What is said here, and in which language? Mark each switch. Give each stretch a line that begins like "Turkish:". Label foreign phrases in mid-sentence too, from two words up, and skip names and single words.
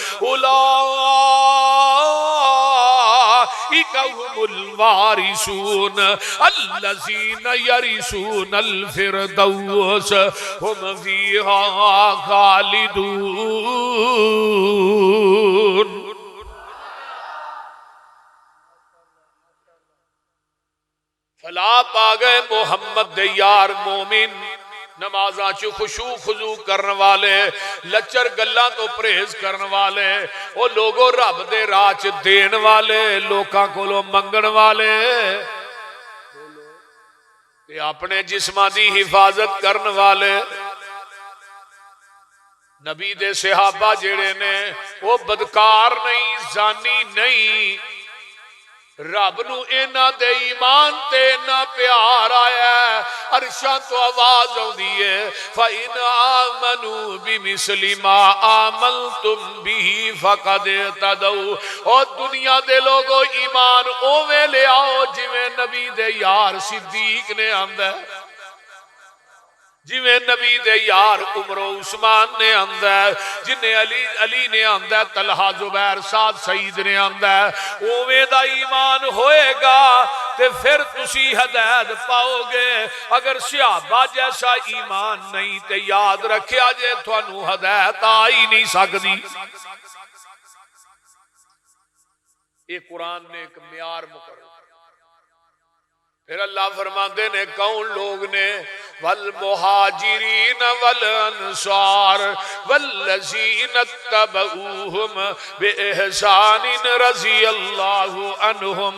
Arabic: أولئك هم الوارثون الذين يرثون الفردوس هم فيها خالدون.
Punjabi: فلا پا گئے محمد دے یار مومن نمازاں چ خشوع خضوع کرن والے لچر گلاں تو پرہیز کرن والے او لوگوں رب دے راہ چ دین والے لوکاں کولوں منگن والے تے اپنے جسماں دی حفاظت کرن والے نبی دے صحابہ جڑے نے وہ بدکار نہیں زانی نہیں رب نو اینا دے ایمان تے اینا پیار آیا ہے عرشاں تو آواز ہوندی ہے
Arabic: فَإِنْ آمَنُوا بِمِثْلِ مَا آمَنْتُمْ بِهِ فَقَدْ اهْتَدَوْا
Punjabi: اور دنیا دے لوگوں ایمان اوویں لے آؤ جویں نبی دے یار صدیق نے آندا ہے جویں نبی دے یار عمر و عثمان نے آندا ہے جنہیں علی نے آندا ہے طلحہ زبیر سعد سعید نے آندا ہے اوویں دا ایمان ہوئے گا تے پھر تسی ہدایت پاؤ گے اگر صحابہ جیسا ایمان نہیں تے یاد رکھیا جے تھانوں ہدایت آ ہی نہیں سکدی. یہ قرآن نے ایک معیار مقرر پھر اللہ فرماندے نے کون لوگ نے
Arabic: والمہاجرین والانصار والذین اتبعوہم بإحسان رضی اللہ عنہم.